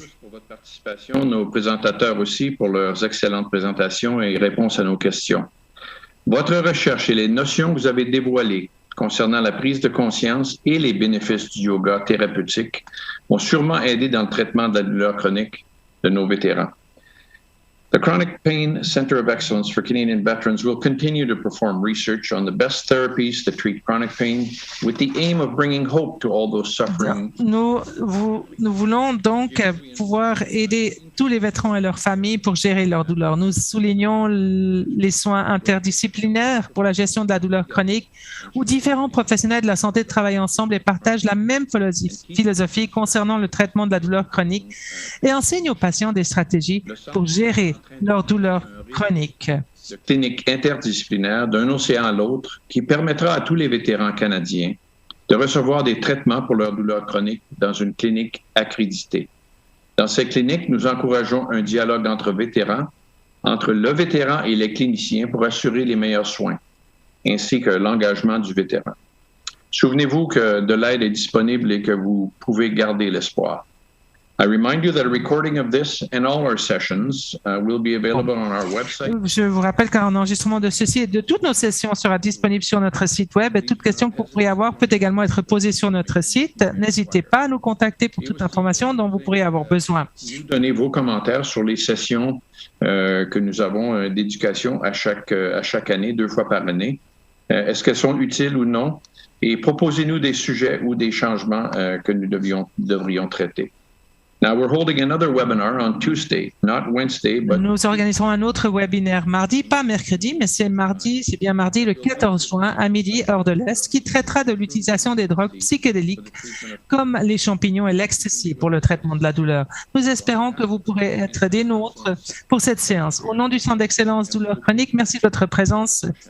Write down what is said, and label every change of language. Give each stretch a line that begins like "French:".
French: Pour votre participation, nos présentateurs aussi pour leurs excellentes présentations et réponses à nos questions. Votre recherche et les notions que vous avez dévoilées concernant la prise de conscience et les bénéfices du yoga thérapeutique vont sûrement aider dans le traitement de la douleur chronique de nos vétérans.
English: The Chronic Pain Center of Excellence for Canadian Veterans will continue to perform research on the best therapies to treat chronic pain with the aim of bringing hope to all those suffering.
French: Nous voulons donc pouvoir aider tous les vétérans et leurs familles pour gérer leur douleur. Nous soulignons les soins interdisciplinaires pour la gestion de la douleur chronique où différents professionnels de la santé travaillent ensemble et partagent la même philosophie concernant le traitement de la douleur chronique et enseignent aux patients des stratégies pour gérer leur douleur chronique. De clinique interdisciplinaire d'un océan à l'autre qui permettra à tous les vétérans canadiens de recevoir des traitements pour leur douleur chronique dans une clinique accréditée. Dans ces cliniques, nous encourageons un dialogue entre vétérans, entre le vétéran et les cliniciens pour assurer les meilleurs soins, ainsi que l'engagement du vétéran. Souvenez-vous que de l'aide est disponible et que vous pouvez garder l'espoir.
English: I remind you that a recording of this and all our sessions will be available on our website.
French: Je vous rappelle qu'un enregistrement de ceci et de toutes nos sessions sera disponible sur notre site web et toute question que vous pourriez avoir peut également être posée sur notre site. N'hésitez pas à nous contacter pour toute information dont vous pourriez avoir besoin. Vous donnez vos commentaires sur les sessions que nous avons d'éducation à chaque année, 2 fois par année. Est-ce qu'elles sont utiles ou non? Et proposez-nous des sujets ou des changements que nous devrions traiter.
English: Now we're holding another webinar on Tuesday, not Wednesday, but
French: nous organiserons un autre webinaire mardi, pas mercredi, mais c'est bien mardi le 14 juin à midi, heure de l'Est, qui traitera de l'utilisation des drogues psychédéliques comme les champignons et l'ecstasy pour le traitement de la douleur. Nous espérons que vous pourrez être des nôtres pour cette séance. Au nom du Centre d'excellence douleur chronique, merci de votre présence